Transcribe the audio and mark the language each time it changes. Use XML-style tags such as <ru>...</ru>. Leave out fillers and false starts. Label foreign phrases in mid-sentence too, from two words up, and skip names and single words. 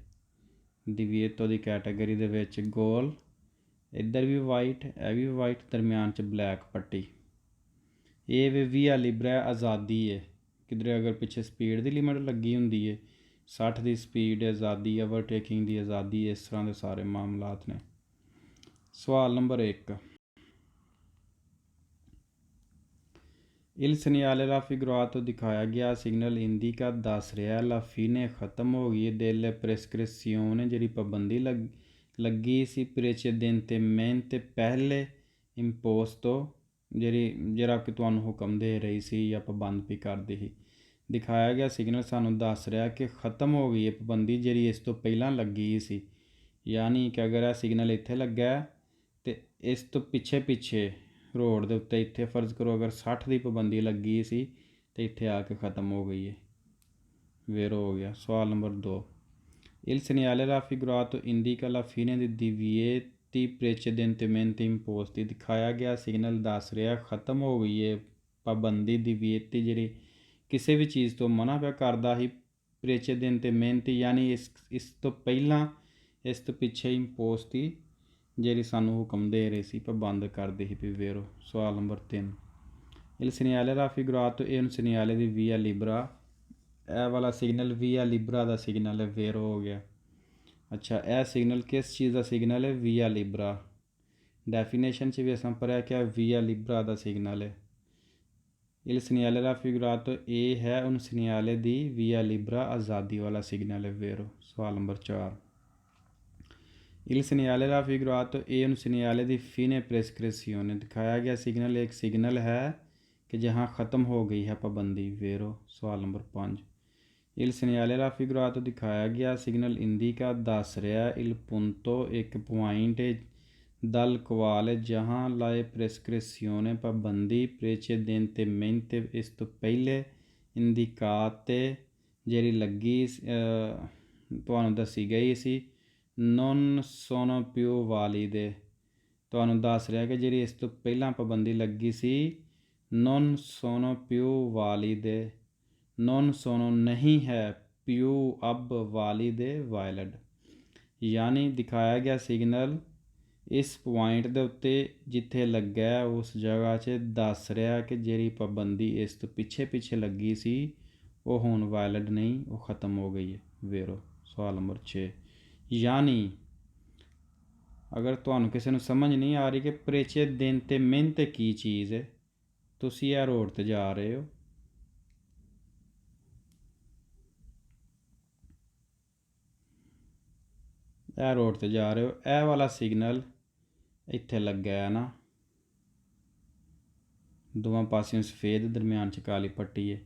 <pa>ਦੀਵੀਏਤੋ ਦੀ ਕੈਟਾਗਰੀ ਦੇ ਵਿੱਚ ਗੋਲ ਇੱਧਰ ਵੀ ਵਾਈਟ ਇਹ ਵੀ ਵਾਈਟ ਦਰਮਿਆਨ 'ਚ ਬਲੈਕ ਪੱਟੀ। ਇਹ ਵੀ</pa> <it>via libera</it> <pa>ਆਜ਼ਾਦੀ ਹੈ। ਕਿਧਰੇ ਅਗਰ ਪਿੱਛੇ ਸਪੀਡ ਦੀ ਲਿਮਿਟ ਲੱਗੀ ਹੁੰਦੀ ਹੈ 60 ਦੀ ਸਪੀਡ ਆਜ਼ਾਦੀ ਓਵਰਟੇਕਿੰਗ ਦੀ ਆਜ਼ਾਦੀ ਇਸ ਤਰ੍ਹਾਂ ਦੇ ਸਾਰੇ ਮਾਮਲਾਤ ਨੇ। ਸਵਾਲ ਨੰਬਰ 1</pa> <it>il segnale raffigurato</it> <pa>ਦਿਖਾਇਆ ਗਿਆ ਸਿਗਨਲ ਇੰਡੀਕਾ ਦੱਸ ਰਿਹਾ</pa> <it>la fine</it> <pa>ਖਤਮ ਹੋ ਗਈ</pa> <it>delle prescrizione</it> <pa>ਜਿਹੜੀ ਪਾਬੰਦੀ ਲੱਗੀ ਸੀ precedentemente ਪਹਿਲੇ imposto ਜਿਹੜਾ ਕਿ ਤੁਹਾਨੂੰ ਹੁਕਮ ਦੇ ਰਹੀ ਸੀ ਜਾਂ ਪਾਬੰਦ ਵੀ ਕਰਦੀ ਸੀ। ਦਿਖਾਇਆ ਗਿਆ ਸਿਗਨਲ ਸਾਨੂੰ ਦੱਸ ਰਿਹਾ ਕਿ ਖਤਮ ਹੋ ਗਈ ਹੈ ਪਾਬੰਦੀ ਜਿਹੜੀ ਇਸ ਤੋਂ ਪਹਿਲਾਂ ਲੱਗੀ ਸੀ। ਯਾਨੀ ਕਿ ਅਗਰ ਇਹ ਸਿਗਨਲ ਇੱਥੇ ਲੱਗਾ ਅਤੇ ਇਸ ਤੋਂ ਪਿੱਛੇ ਕਰੋੜ ਦੇ ਉੱਤੇ ਇੱਥੇ ਫਰਜ਼ ਕਰੋ ਅਗਰ 60 ਦੀ ਪਾਬੰਦੀ ਲੱਗੀ ਸੀ ਤੇ ਇੱਥੇ ਆ ਕੇ ਖ਼ਤਮ ਹੋ ਗਈ ਹੈ, ਵੇਰੋ ਹੋ ਗਿਆ। ਸਵਾਲ ਨੰਬਰ 2,</pa> <it>Il segnale raffigurato indica la fine di divieti precedentemente imposti।</it> <pa>ਦਿਖਾਇਆ ਗਿਆ ਸਿਗਨਲ ਦੱਸ ਰਿਹਾ ਖ਼ਤਮ ਹੋ ਗਈ ਹੈ ਪਾਬੰਦੀ ਦਿਵੀਏਤੀ ਜਿਹੜੀ ਕਿਸੇ ਵੀ ਚੀਜ਼ ਤੋਂ ਮਨਾ ਪਿਆ ਕਰਦਾ ਸੀ, ਪ੍ਰੇਚੇਦੈਂਟੇਮੈਂਟ ਯਾਨੀ ਇਸ ਤੋਂ ਪਹਿਲਾਂ ਇਸ ਤੋਂ ਪਿੱਛੇ ਇੰਪੋਸਤੀ ਜਿਹੜੀ ਸਾਨੂੰ ਹੁਕਮ ਦੇ ਰਹੇ ਸੀ ਪਾਬੰਦ ਕਰਦੇ ਸੀ ਵੀ ਵੇਰੋ। ਸਵਾਲ ਨੰਬਰ 3,</pa> <it>Il segnale raffigurato è un segnale di via libera।</it> <pa>ਇਹ ਵਾਲਾ ਸਿਗਨਲ</pa> <it>via libera</it> <pa>ਦਾ ਸਿਗਨਲ ਹੈ, ਵੇਰੋ ਹੋ ਗਿਆ। ਅੱਛਾ, ਇਹ ਸਿਗਨਲ ਕਿਸ ਚੀਜ਼ ਦਾ ਸਿਗਨਲ ਹੈ?</pa> <it>via libera.</it> <pa>ਡੈਫੀਨੇਸ਼ਨ 'ਚ ਵੀ ਅਸਾਂ ਪੜ੍ਹਿਆ ਕਿ</pa> <it>via libera</it> <pa>ਦਾ ਸਿਗਨਲ ਹੈ।</pa> <it>Il segnale raffigurato</it> <pa>ਇਹ ਹੈ</pa> <it>un segnale di via libera</it> <pa>ਆਜ਼ਾਦੀ ਵਾਲਾ ਸਿਗਨਲ ਹੈ, ਵੇਰੋ। ਸਵਾਲ ਨੰਬਰ 4,</pa> <it>Il segnale raffigurato è un segnale di fine prescrizione।</it> <pa>ਦਿਖਾਇਆ ਗਿਆ ਸਿਗਨਲ ਇੱਕ ਸਿਗਨਲ ਹੈ ਕਿ ਜਹਾਂ ਖ਼ਤਮ ਹੋ ਗਈ ਹੈ ਪਾਬੰਦੀ, ਵੇਰੋ। ਸਵਾਲ ਨੰਬਰ 5,</pa> <it>Il segnale raffigurato</it> <pa>ਦਿਖਾਇਆ ਗਿਆ ਸਿਗਨਲ ਇੰਡੀਕਾ ਦੱਸ ਰਿਹਾ</pa> <it>il punto</it> <pa>ਇੱਕ ਪੁਆਇੰਟ</pa> <it>dal quale</it> <pa>जहाँ</pa> <it>la prescrizione</it> <pa>ਪਾਬੰਦੀ precedentemente ਇਸ ਤੋਂ ਪਹਿਲੇ indicate ਜਿਹੜੀ ਲੱਗੀ ਤੁਹਾਨੂੰ ਦੱਸੀ ਗਈ ਸੀ</pa> <it>non sono più valide।</it> <pa>ਤੁਹਾਨੂੰ ਦੱਸ ਰਿਹਾ ਕਿ ਜਿਹੜੀ ਇਸ ਤੋਂ ਪਹਿਲਾਂ ਪਾਬੰਦੀ ਲੱਗੀ ਸੀ</pa> <it>non sono più valide, non sono</it> <pa>ਨਹੀਂ ਹੈ,</pa> <it>più अब valide valid।</it> <pa>ਯਾਨੀ ਦਿਖਾਇਆ ਗਿਆ ਸਿਗਨਲ ਇਸ ਪੁਆਇੰਟ ਦੇ ਉੱਤੇ ਜਿੱਥੇ ਲੱਗਾ ਉਸ ਜਗ੍ਹਾ 'ਚ ਦੱਸ ਰਿਹਾ ਕਿ ਜਿਹੜੀ ਪਾਬੰਦੀ ਇਸ ਤੋਂ ਪਿੱਛੇ ਲੱਗੀ ਸੀ ਉਹ ਹੁਣ ਵੈਲਿਡ ਨਹੀਂ, ਉਹ ख़त्म ਹੋ ਗਈ ਹੈ, ਵੇਰੋ। ਸਵਾਲ ਨੰਬਰ 6, ਯਾਨੀ ਅਗਰ ਤੁਹਾਨੂੰ ਕਿਸੇ ਨੂੰ ਸਮਝ ਨਹੀਂ ਆ ਰਹੀ ਕਿ ਪ੍ਰੇਚੇਦੈਂਟੇਮੈਂਟ ਕੀ ਚੀਜ਼ ਹੈ, ਤੁਸੀਂ ਇਹ ਰੋਡ 'ਤੇ ਜਾ ਰਹੇ ਹੋ, ਇਹ ਰੋਡ 'ਤੇ ਜਾ ਰਹੇ ਹੋ, ਇਹ ਵਾਲਾ ਸਿਗਨਲ ਇੱਥੇ ਲੱਗਾ ਹੈ ਨਾ, ਦੋਵਾਂ ਪਾਸਿਓਂ ਸਫੇਦ, ਦਰਮਿਆਨ 'ਚ ਕਾਲੀ ਪੱਟੀ ਹੈ।</pa>